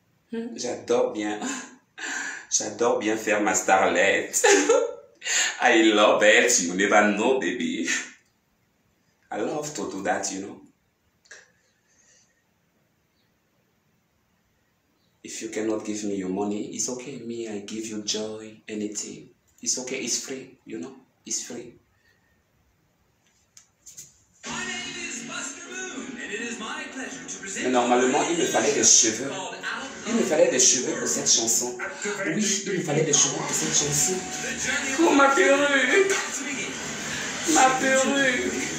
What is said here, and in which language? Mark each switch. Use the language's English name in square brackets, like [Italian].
[French] J'adore bien faire ma starlet. [English] I love it, you never know, baby. I love to do that, you know. If you cannot give me your money, it's okay. Me, I give you joy, anything. It's okay, it's free, you know. It's free. My name is Buster Moon. [French] Mais normalement, il me fallait des cheveux. Il me fallait des cheveux pour cette chanson. Oui, il me fallait des cheveux pour cette chanson. Oh, ma perruque! Ma perruque!